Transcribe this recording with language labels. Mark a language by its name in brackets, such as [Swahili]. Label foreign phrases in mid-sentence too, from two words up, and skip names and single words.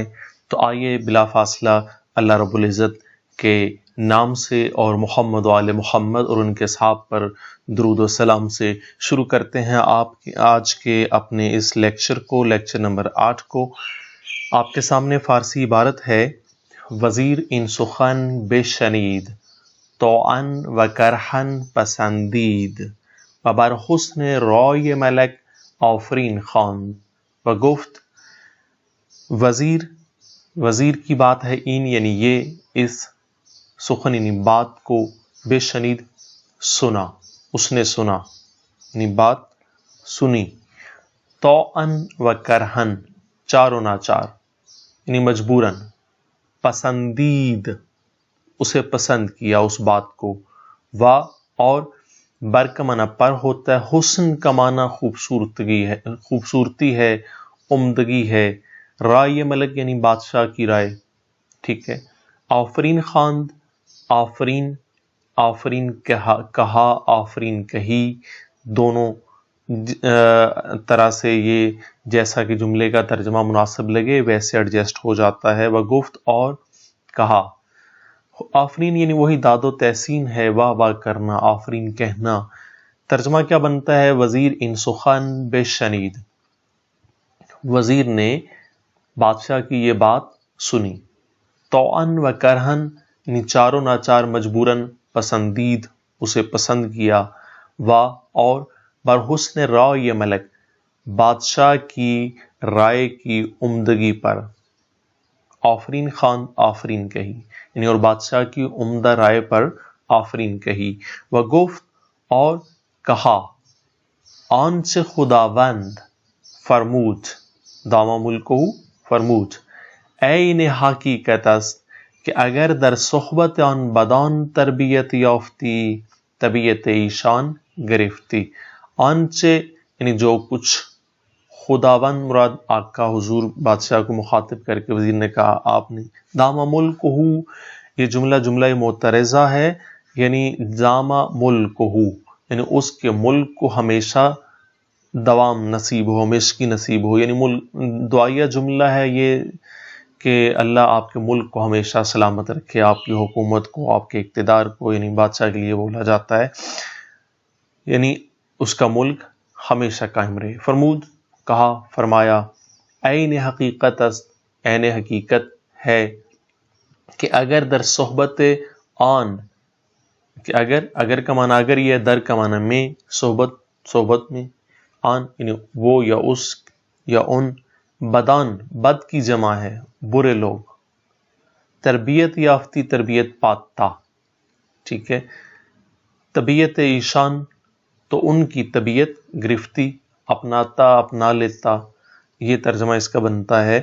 [Urdu] تو آئیے بلا فاصلہ اللہ رب العزت کے نام سے اور محمد و آل محمد اور ان کے اصحاب پر درود و سلام سے شروع کرتے ہیں آج کے اپنے اس لیکچر کو، لیکچر نمبر 8 کو۔ آپ کے سامنے فارسی عبارت ہے: [Persian] وزیر ان سخن بشنید، طوعاً و کرہاً پسندید، و بر حسن رای ملک آفرین خواند و گفت۔ [Urdu] وزیر کی بات ہے، این یعنی یہ، اس سخن یعنی بات کو، بے شنید سنا، اس نے سنا یعنی بات سنی، [Persian] طوعاً و کرہاً [Urdu] چار و ناچار یعنی مجبوراً، پسندید اسے پسند کیا اس بات کو، و اور بر کا معنی پر ہوتا ہے، حسن کا معنی خوبصورتی ہے، عمدگی ہے، رائے ملک یعنی بادشاہ کی رائے، ٹھیک ہے۔ [Persian] آفرین خواند، [Urdu] آفرین کہا، آفرین کہی، دونوں طرح سے یہ جیسا کہ جملے کا ترجمہ مناسب لگے ویسے ایڈجسٹ ہو جاتا ہے۔ وہ گفت اور کہا، آفرین یعنی وہی داد و تحسین ہے، واہ واہ کرنا، آفرین کہنا۔ ترجمہ کیا بنتا ہے؟ [Persian] وزیر ان سخن بے شنید، [Urdu] وزیر نے بادشاہ کی یہ بات سنی، [Persian] طوعاً و کرہاً [Urdu] یعنی چاروں ناچار، مجبوراً، پسندید اسے پسند کیا، و اور [Persian] بر حسن رائے ملک [Urdu] بادشاہ کی رائے کی عمدگی پر، [Persian] آفرین خواند، [Urdu] آفرین کہی یعنی اور بادشاہ کی عمدہ رائے پر آفرین کہی۔ [Persian] و گفت [Urdu] اور کہا، [Persian] آنچ خداوند فرمود، [Arabic] دام ملکہ [Persian] فرمود، عین حقیقت است کہ اگر در صحبت آن بدان تربیت یافتی، طبیعت ایشان گرفتی۔ [Urdu] آنچ یعنی جو کچھ، خداوند مراد آقا حضور بادشاہ کو مخاطب کر کے وزیر نے کہا، آپ نے، [Arabic] دام ملکہ، [Urdu] یہ جملہ معترضہ ہے، یعنی [Arabic] دام ملکہ [Urdu] یعنی اس کے ملک کو ہمیشہ دوام نصیب ہو، ہمیشگی نصیب ہو، یعنی دعائیہ جملہ ہے یہ کہ اللہ آپ کے ملک کو ہمیشہ سلامت رکھے، آپ کی حکومت کو، آپ کے اقتدار کو، یعنی بادشاہ کے لیے بولا جاتا ہے، یعنی اس کا ملک ہمیشہ قائم رہے۔ فرمود کہا، فرمایا، [Persian] عین حقیقت است، [Urdu] عین حقیقت ہے کہ [Persian] اگر در صحبت آن، [Urdu] کہ اگر کا معنی اگر، یہ در کا معنی میں، صحبت میں، آن یعنی وہ یا اس یا ان، بدان بد کی جمع ہے، برے لوگ، [Persian] تربیت یافتی [Urdu] تربیت پاتا، ٹھیک ہے، [Persian] طبیعت ایشان [Urdu] تو ان کی طبیعت، گرفتی اپناتا، اپنا لیتا، یہ ترجمہ اس کا بنتا ہے۔